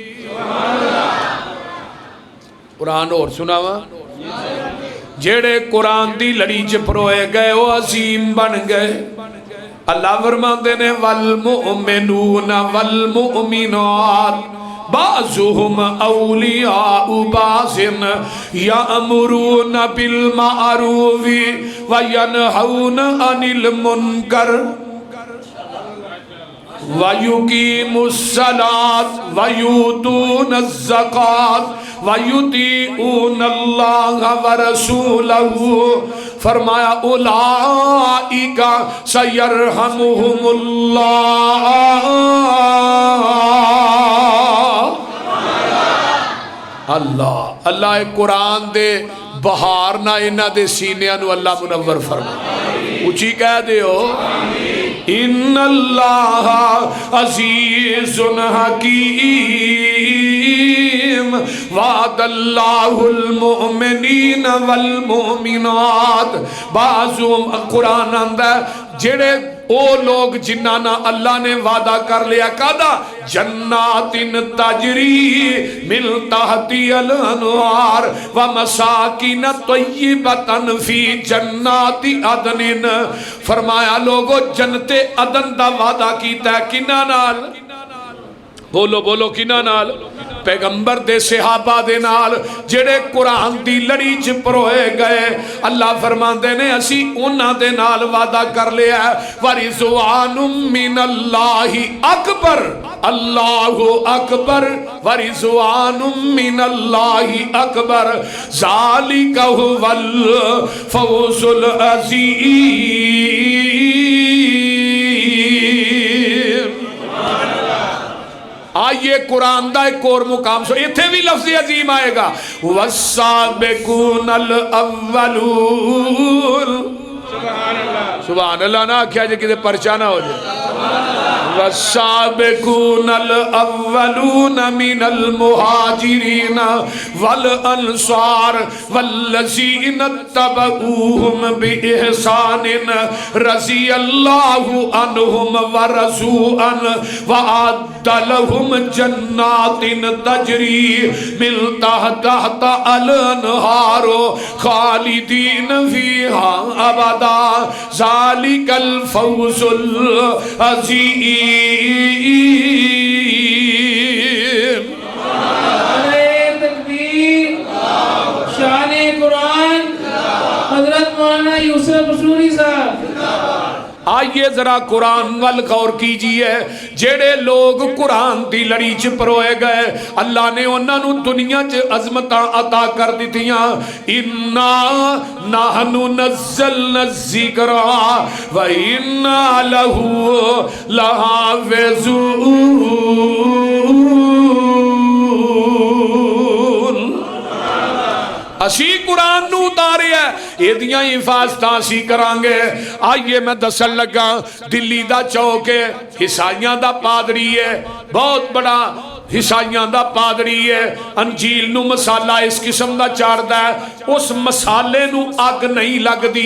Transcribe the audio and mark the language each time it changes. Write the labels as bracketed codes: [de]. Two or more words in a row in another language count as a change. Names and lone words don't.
[pa] ਕੁਰਾਨ ਔਰ ਸੁਣਾਵਾ ਜਿਹੜੇ ਕੁਰਾਨ ਦੀ ਲੜੀ ਚ ਪਰੋਏ ਗਏ ਉਹ ਅਜ਼ੀਮ ਬਣ ਗਏ। ਅੱਲਾਹ ਫ਼ਰਮਾਤੇ ਨੇ [ar] والمؤمنون والمؤمنات بعضهم أولياء بعض يأمرون بالمعروف وينهون عن المنكر ويقيمون الصلاة ويؤتون الزكاة ويطيعون الله ورسوله. فرمايا أولئك سيرحمهم الله. [pa] ਅੱਲਾਹ ਅੱਲਾਹ ਕੁਰਾਨ ਦੇ ਬਹਾਰ ਨਾ ਇਨ੍ਹਾਂ ਦੇ ਸੀਨਿਆਂ ਨੂੰ ਅੱਲਾਹ ਮੁਨੱਵਰ ਫ਼ਰਮਾ। ਉੱਚੀ ਕਹਿ ਦਿਓ [ar] إن الله عزيز حكيم وعد الله المؤمنين والمؤمنات. [pa] ਬਾਜ਼ੁਮ ਕੁਰਾਨ ਆਂਦਾ ਜਿਹੜੇ ਓ ਲੋਗ ਜਿਨ੍ਹਾਂ ਨਾ ਅੱਲਾਹ ਨੇ ਵਾਅਦਾ ਕਰ ਲਿਆ ਕਾਦਾ [ar] جنات تجري من تحت الأنهار ومساكن طيبة في جنات عدن. [pa] ਫ਼ਰਮਾਇਆ ਲੋਗੋ ਜੰਨਤੇ ਅਦਨ ਦਾ ਵਾਅਦਾ ਕੀਤਾ ਕਿਨ੍ਹਾਂ ਨਾਲ? ਬੋਲੋ ਬੋਲੋ ਕਿਨ੍ਹਾਂ ਨਾਲ? ਪੈਗ਼ੰਬਰ ਦੇ ਸਹਾਬਾ ਦੇ ਨਾਲ ਜਿਹੜੇ ਕੁਰਾਨ ਦੀ ਲੜੀ ਚ ਪਰੋਏ ਗਏ। ਅੱਲਾਹ ਫ਼ਰਮਾਂਦੇ ਨੇ ਅਸੀਂ ਉਨ੍ਹਾਂ ਦੇ ਨਾਲ ਵਾਅਦਾ ਕਰ ਲਿਆ [ar] ورضوان من الله أكبر. الله أكبر ورضوان من الله أكبر ذلك هو الفوز العظيم. [pa] ਆਇਏ ਕੁਰਾਨ ਦਾ ਇੱਕ ਔਰ ਮੁਕਾਮ ਸੋ ਇੱਥੇ ਭੀ ਲਫ਼ਜ਼ ਅਜ਼ੀਮ ਆਏਗਾ [ar] والسابقون الأولون. سبحان الله [pa] ਨਾ ਆਖਿਆ ਜੇ ਕਿਤੇ ਪਰਚਾ ਨਾ ਹੋ ਜਾਏ। [ar] والسابقون الأولون من المهاجرين والأنصار والذين اتبعوهم بإحسان رضي الله عنهم ورضوا عن وأعد لهم جنات تجري من تحتها الأنهار خالدين فيها أبدا ذلك الفوز العظيم. [pa] ਸ਼ਾਨੇ ਕੁਰਾਨ ਹਜ਼ਰਤ ਮੌਲਾਨਾ ਯੂਸੁਫ਼ ਸੂਰੀ ਸਾਹਬ। ਆਇਏ ਜ਼ਰਾ ਕੁਰਾਨ ਵਲ ਗ਼ੌਰ ਕੀਜਿਏ। ਜਿਹੜੇ ਲੋਗ ਕੁਰਾਨ ਦੀ ਲੜੀ ਚ ਪਰੋਏ ਗਏ ਅੱਲਾਹ ਨੇ ਉਨ੍ਹੋਂ ਨੇ ਦੁਨੀਆ ਚ ਅਜ਼ਮਤ ਅਤਾ ਕਰ ਦਿੱਤੀਆਂ। [ar] إنا نحن نزلنا الذكر وإنا له لحافظون. [pa] ਅਸੀਂ ਕੁਰਾਨ ਨੂੰ ਉਤਾਰਿਆ ਏਦੀਆਂ ਹਿਫ਼ਾਜ਼ਤ ਅਸੀਂ ਕਰਾਂਗੇ। ਆਇਏ ਮੈਂ ਦੱਸਣ ਲੱਗਾ ਦਿੱਲੀ ਦਾ ਚੌਕ ਹੈ ਈਸਾਈਆਂ ਦਾ ਪਾਦਰੀ ਹੈ ਬਹੁਤ ਬੜਾ ਈਸਾਈਆਂ ਦਾ ਪਾਦਰੀ ਹੈ, ਅੰਜੀਲ ਨੂੰ ਮਸਾਲਾ ਇਸ ਕਿਸਮ ਕਾ ਚਾੜ੍ਹਦਾ ਹੈ, ਉਸ ਮਸਾਲੇ ਨੂੰ ਅੱਗ ਨਹੀਂ ਲੱਗਦੀ।